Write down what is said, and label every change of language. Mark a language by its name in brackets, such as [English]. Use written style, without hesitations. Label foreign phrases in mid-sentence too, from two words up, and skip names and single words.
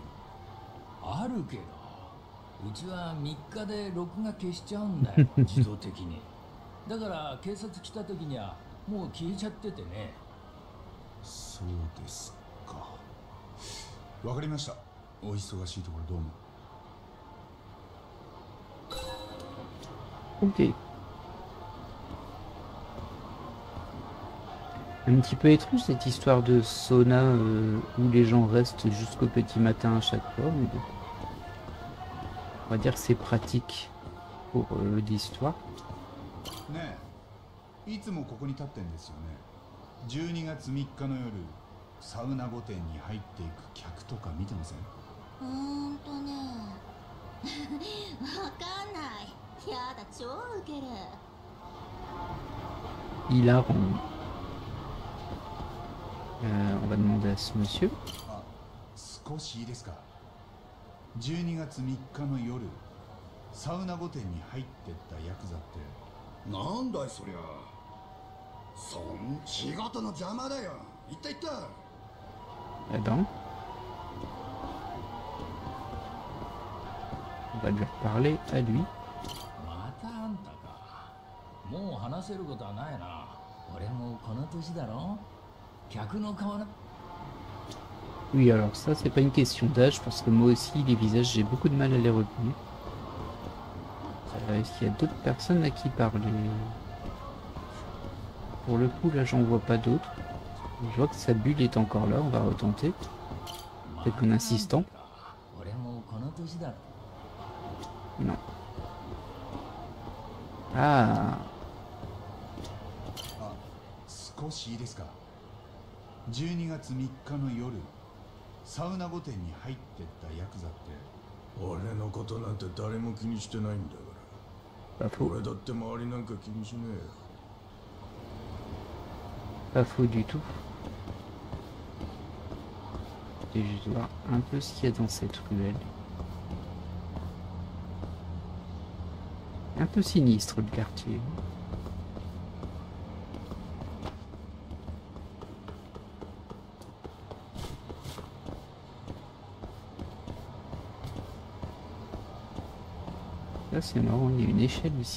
[Japanese] あるけど、うちは3日で録画消しちゃうんだよ、自動的に。だから警察来た時にはもう消えちゃっててね。うに。そうですか。わかりました。お忙しいところどうも。 [French] Ok. Un petit peu étrange cette histoire de sauna où les gens restent jusqu'au petit matin à chaque fois, mais bon. On va dire que c'est pratique pour l'histoire. [Japanese] ねえ、いつもここに立ってんですよね。12月3日の夜、 サウナ御殿に入っていく客とか見てません？ねわかんない。やだ、超ウケる。 [French] Hilarant. On va demander à ce monsieur. [Japanese] あ、少しいいですか。12月3日の夜、サウナ御殿に入ってったヤクザって。なんだいそりゃ。仕事の邪魔だよ。行った行った。 [French] Eh ben, on va lui reparler à lui. [Japanese] またあんたか。もう話せることはないな。俺もこの年だろ。客の顔な。 [French] Oui, alors ça, c'est pas une question d'âge, parce que moi aussi, les visages, j'ai beaucoup de mal à les retenir. Est-ce qu'il y a d'autres personnes à qui parler? Pour le coup, là, j'en vois pas d'autres. Je vois que sa bulle est encore là, on va retenter. Peut-être qu'en insistant. Non. Ah. [Japanese] 少しいいですか。12月3日の夜、サウナ御殿に入ってったヤクザって。俺のことなんて誰も気にしてないんだから。俺だって周りなんか気にしね [French] Pas faux du tout. Et je vais voir un peu ce qu'il y a dans cette ruelle. Un peu sinistre le quartier. Là c'est marrant, il y a une échelle ici.